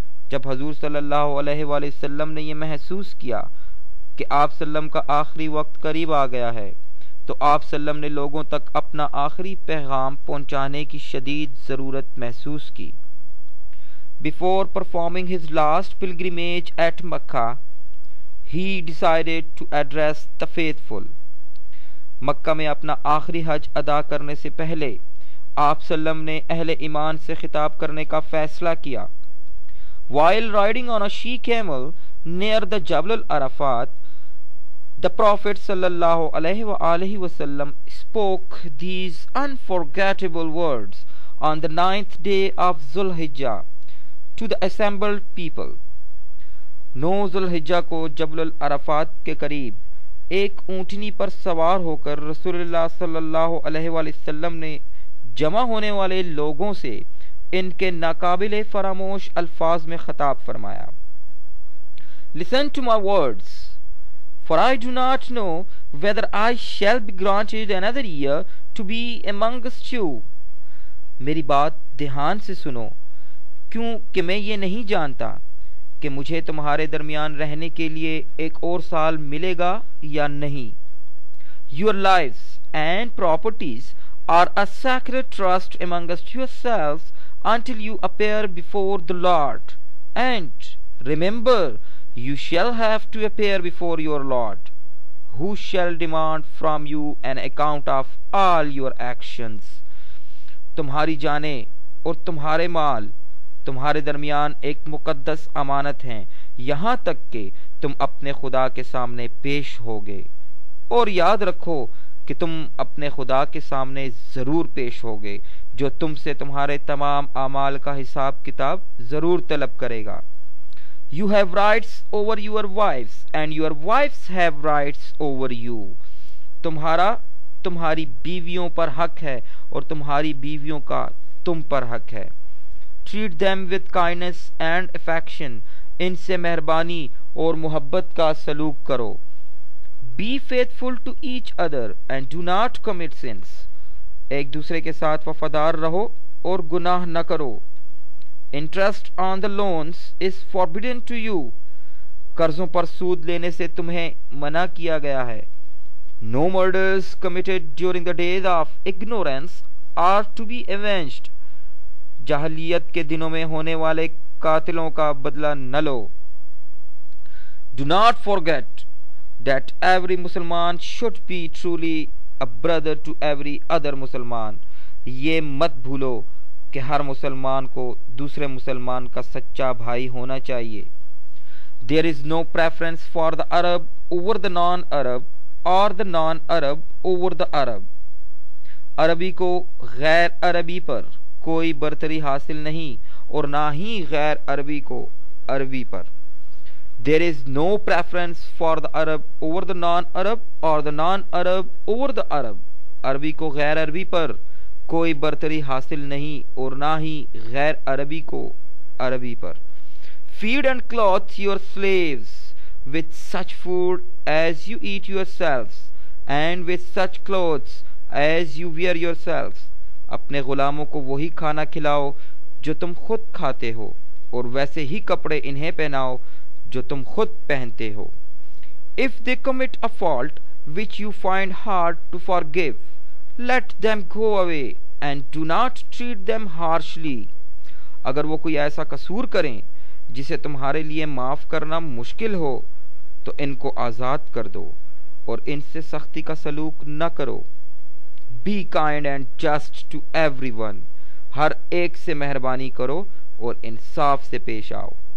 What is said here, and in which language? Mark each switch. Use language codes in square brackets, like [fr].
[hi] जब हजूर सल्लल्लाहु अलैहि वसल्लम ने यह महसूस किया कि आप सल्लम का आखिरी वक्त करीब आ गया है, तो आप सल्लम ने लोगों तक अपना आखिरी पैगाम पहुंचाने की शदीद ज़रूरत महसूस की. [en] Before performing his last pilgrimage at Makkah, he decided to address the faithful. [hi] मक्का में अपना आखिरी हज अदा करने से पहले आप सल्लम ने अहले ईमान से खिताब करने का फैसला किया. [en] While riding on a she camel near the Jabal al-Arafat, the Prophet sallallahu alaihi wasallam spoke these unforgettable words on the 9th day of Zulhijjah to the assembled people. [hi] 9 Zilhijja को जबल अरफात के करीब एक ऊंटनी पर सवार होकर रसूलुल्लाह सल्लल्लाहु अलैहि वसल्लम ने जमा होने वाले लोगों से इनके नाकाबिले फरामोश अल्फाज में खिताब फरमाया. [en] Listen to my words, for I do not know whether I shall be granted another year to be amongst you. [hi] मेरी बात ध्यान से सुनो, क्योंकि मैं ये नहीं जानता कि मुझे तुम्हारे दरमियान रहने के लिए एक और साल मिलेगा या नहीं. [en] Your lives and properties are a sacred trust amongst yourselves until you appear before the Lord. And remember, you shall have to appear before your Lord, who shall demand from you an account of all your actions. [hi] तुम्हारी जानें और तुम्हारे माल तुम्हारे दरमियान एक मुकद्दस अमानत हैं, यहाँ तक कि तुम अपने खुदा के सामने पेश होगे. और याद रखो कि तुम अपने खुदा के सामने ज़रूर पेश होगे, जो तुमसे तुम्हारे तमाम आमाल का हिसाब किताब ज़रूर तलब करेगा. [en] You have rights over your wives and your wives have rights over you. [hi] तुम्हारा तुम्हारी बीवियों पर हक है और तुम्हारी बीवियों का तुम पर हक है. [en] Treat them with kindness and affection. [hi] इनसे मेहरबानी और मोहब्बत का सलूक करो. [en] Be faithful to each other and do not commit sins. [hi] एक दूसरे के साथ वफादार रहो और गुनाह न करो. [en] Interest on the loans is forbidden to you. [hi] कर्जों पर सूद लेने से तुम्हें मना किया गया है. [en] No murders committed during the days of ignorance are to be avenged. [hi] जाहलियत के दिनों में होने वाले कातिलों का बदला न लो. [en] Do not forget that every Musliman should be truly a brother to every other Musliman. [hi] ये मत भूलो कि हर मुसलमान को दूसरे मुसलमान का सच्चा भाई होना चाहिए. [en] There is no preference for the Arab over the non-Arab or the non-Arab over the Arab. [hi] अरबी को गैर अरबी पर कोई बरतरी हासिल नहीं और ना ही गैर अरबी को अरबी पर. [en] There is no preference for the Arab over the non-Arab or the non-Arab over the Arab. [hi] अरबी को गैर अरबी पर कोई बरतरी हासिल नहीं और ना ही गैर अरबी को अरबी पर. [en] Feed and clothe your slaves with such food as you eat yourselves and with such clothes as you wear yourselves. [hi] अपने गुलामों को वही खाना खिलाओ जो तुम खुद खाते हो और वैसे ही कपड़े इन्हें पहनाओ जो तुम खुद पहनते हो. [en] If they commit a fault which you find hard to forgive, let them go away and do not treat them harshly. [hi] अगर वो कोई ऐसा कसूर करें जिसे तुम्हारे लिए माफ़ करना मुश्किल हो तो इनको आज़ाद कर दो और इनसे सख्ती का सलूक न करो. [en] Be kind and just to everyone. [hi] हर एक से मेहरबानी करो और इंसाफ से पेश आओ.